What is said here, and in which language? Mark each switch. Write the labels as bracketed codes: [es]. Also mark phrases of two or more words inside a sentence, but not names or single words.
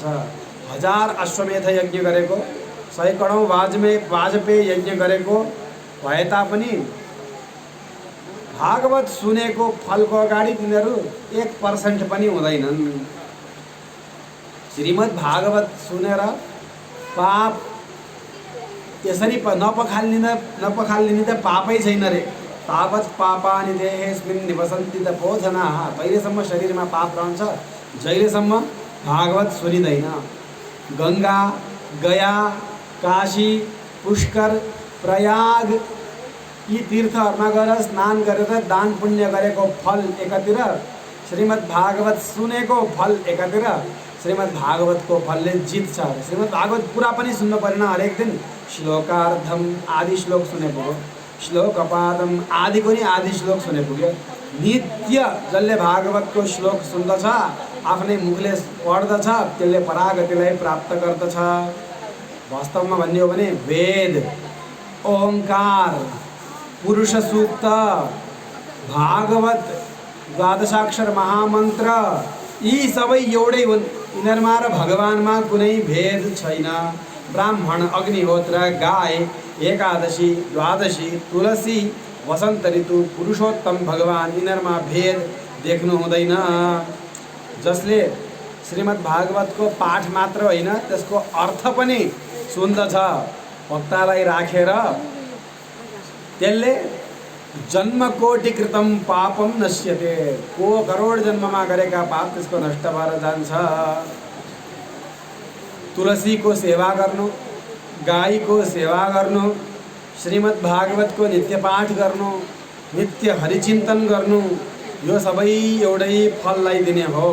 [ne] 1000 अश्वमेध यज्ञ गरेको, सैकडौँ वाजपेय यज्ञ गरेको भए तापनि भागवत सुनेको फलको अगाडि तिनीहरू 1% पनि हुँदैनन्। श्रीमद् भागवत सुनेर पाप यसरी नपखालिने त पापै छैन रे। [sa] तावत् पापानि देहेस्मिन् निवसन्ति तपोधनाः। [ne] तहिलेसम्म शरीरमा पाप रहन्छ जहिलेसम्म भागवत सुनिँदैन। गङ्गा, गया, काशी, पुष्कर, प्रयाग यी तीर्थहरूमा गएर स्नान गरेर दान पुण्य गरेको फल एकातिर, श्रीमद् भागवत सुनेको फल एकातिर, श्रीमद् भागवतको फलले जित्छ। श्रीमद् भागवत पुरा पनि सुन्नु परेन, हरेक दिन श्लोकार्धम आदि श्लोक सुने पुग्यो, श्लोकपादम आदिको नि आदि श्लोक सुने पुग्यो। नित्य जसले भागवतको श्लोक सुन्दछ, आफ्नै मुखले पढ्दछ, त्यसले परागतिलाई प्राप्त गर्दछ। वास्तवमा भन्ने हो भने वेद, ओंकार, पुरुष सूक्त, भागवत, द्वादशाक्षर महामन्त्र यी सबै एउटै हुन्। यिनीहरूमा र भगवानमा कुनै भेद छैन। ब्राह्मण, अग्निहोत्र, गाय, एकादशी, द्वादशी, तुलसी, वसन्त ऋतु, पुरुषोत्तम भगवान यिनीहरूमा भेद देख्नु हुँदैन। जसले श्रीमद् भागवतको पाठ मात्र होइन, त्यसको अर्थ पनि सुन्दछ, भक्तलाई राखेर त्यसले [sa] जन्मकोटि कृतम पापम नश्यते, [ne] को करोड जन्ममा गरेका पाप त्यसको नष्ट भएर जान्छ। तुलसीको सेवा गर्नु, गाईको सेवा गर्नु, श्रीमद् भागवतको नित्य पाठ गर्नु, नित्य हरिचिन्तन गर्नु, यो सबै एउटै फललाई दिने हो।